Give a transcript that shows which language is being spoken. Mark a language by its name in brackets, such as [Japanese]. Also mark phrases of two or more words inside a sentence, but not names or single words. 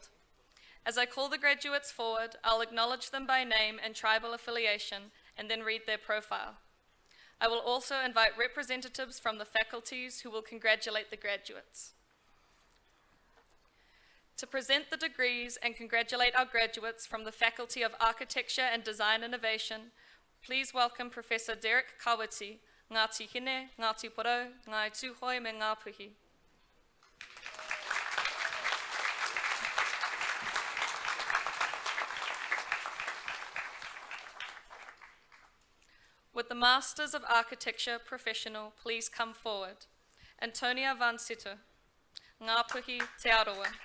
[English] As I call the graduates forward, I'll acknowledge them by name and tribal affiliation and then read their profile. I will also invite representatives from the faculties who will congratulate the graduates. To present the degrees and congratulate our graduates from the Faculty of Architecture and Design Innovation, please welcome Professor Derek Kawiti, Ngāti Hine, Ngāti Porou, Ngāi Tūhoi me Ngā Puhi. Would the Masters of Architecture professional please come forward? Antonia Van Sitter, Ngā Puhi Te Aroa.